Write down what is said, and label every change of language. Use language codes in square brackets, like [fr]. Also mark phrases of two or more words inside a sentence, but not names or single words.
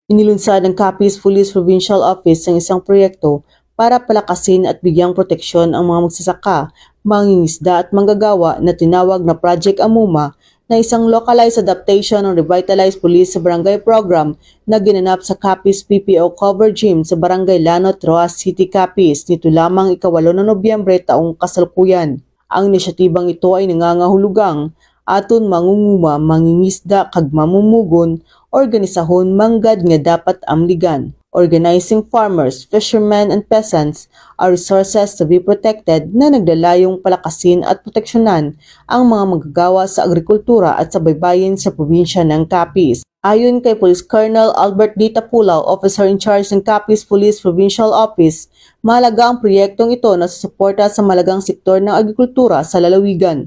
[tl] Inilunsad ng Capiz Police Provincial Office ang isang proyekto para palakasin at bigyang proteksyon ang mga magsasaka, mangingisda at manggagawa na tinawag na Project Amuma, na isang [en] localized adaptation [tl] ng Revitalized Police sa Barangay program na ginanap sa Capiz PPO Cover Gym sa Barangay Lanot, Roas City, Capiz nito lamang 8 na Nobyembre taong kasalukuyan. [hil] Ang inisyatibang ito ay nangangahulugang aton mangunguma, mangingisda kag mamumugon, organisahon manggad nga dapat amligan. [en] Organizing farmers, fishermen, and peasants are resources to be protected [tl] na naglalayong palakasin at proteksyonan ang mga manggagawa sa agrikultura at sa baybayin sa probinsya ng Capiz. Ayon kay Police Colonel Albert D. Tapulaw, [en] Officer in Charge [tl] ng Capiz Police Provincial Office, mahalaga ang proyektong ito na susuporta sa malagang sektor ng agrikultura sa lalawigan.